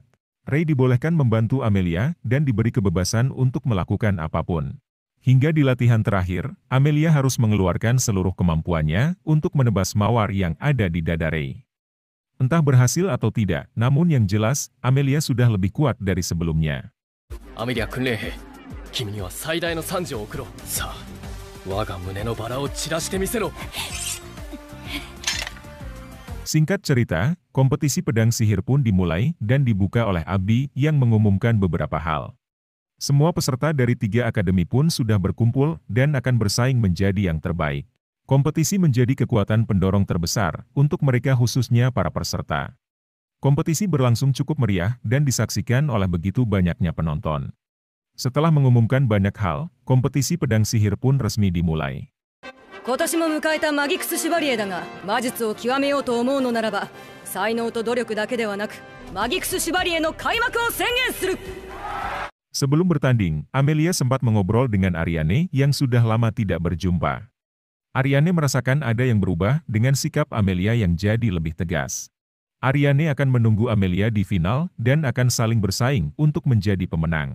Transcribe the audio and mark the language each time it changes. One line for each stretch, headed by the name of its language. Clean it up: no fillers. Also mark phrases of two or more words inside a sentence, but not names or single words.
Indonesian: Rey dibolehkan membantu Amelia dan diberi kebebasan untuk melakukan apapun. Hingga di latihan terakhir, Amelia harus mengeluarkan seluruh kemampuannya untuk menebas mawar yang ada di dada Rey. Entah berhasil atau tidak, namun yang jelas, Amelia sudah lebih kuat dari sebelumnya.
Japanese: Amelia 訓練兵、君には最大の賛辞を送ろう。さあ、我が胸のバラを散らしてみせろ。
Indonesian: Singkat cerita, kompetisi pedang sihir pun dimulai dan dibuka oleh Abby yang mengumumkan beberapa hal. Semua peserta dari 3 akademi pun sudah berkumpul dan akan bersaing menjadi yang terbaik. Kompetisi menjadi kekuatan pendorong terbesar untuk mereka khususnya para peserta. Kompetisi berlangsung cukup meriah dan disaksikan oleh begitu banyaknya penonton. Setelah mengumumkan banyak hal, kompetisi pedang sihir pun resmi dimulai.
Japanese: 今年も迎えたマギクス・シュバリエだが、魔術を極めようと思うのならば、才能と努力だけではなく、マギクス・シュバリエの開幕を宣言する。
Indonesian: Sebelum bertanding, Amelia sempat mengobrol dengan Ariane yang sudah lama tidak berjumpa. Ariane merasakan ada yang berubah dengan sikap Amelia yang jadi lebih tegas. Ariane akan menunggu Amelia di final dan akan saling bersaing untuk menjadi pemenang.